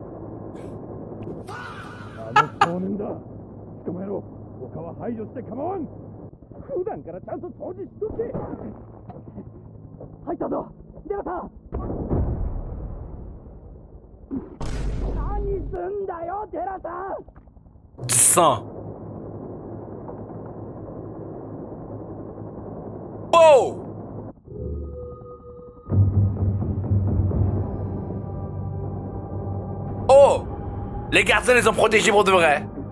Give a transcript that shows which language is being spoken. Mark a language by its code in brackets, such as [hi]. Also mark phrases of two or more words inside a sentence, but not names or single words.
[ja] あの少年だ。捕まえろ。他は排除して構わん。普段からちゃんと掃除しとけ。入ったぞ。デラさん。何すんだよデラさん。 [fr] Du sang. Oh! Oh! Les gardiens les ont protégés pour de vrai.